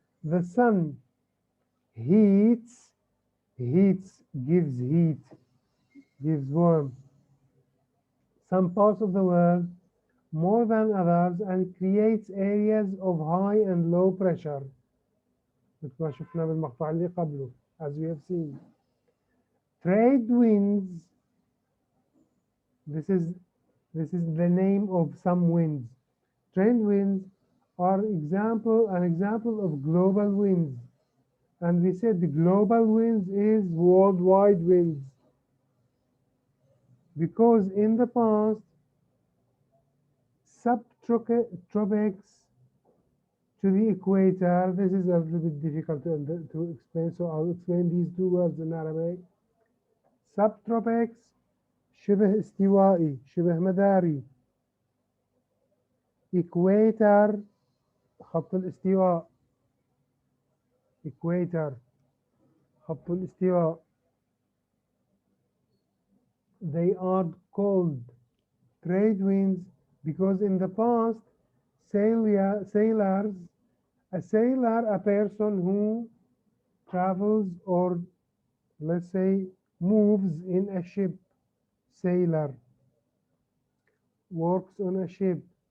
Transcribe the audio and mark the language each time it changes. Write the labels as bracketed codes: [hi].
[en] The sun heats, gives heat, gives warmth. Some parts of the world more than others and creates areas of high and low pressure. [ar] مثل ما شفنا بالمقطع اللي قبله, [en] as we have seen. Trade winds, this is the name of some winds. Trade winds are an example of global winds. And we said the global winds is worldwide winds. Because in the past, subtropics to the equator, this is a little bit difficult to explain, so I'll explain these two words in Arabic. [ar] Subtropics, شبه استوائي, شبه مداري. Equator, خط الاستواء. Equator, خط الاستواء. [en] They are called trade winds because in the past, sailors, a sailor, a person who travels or let's say moves in a ship, sailor, works on a ship.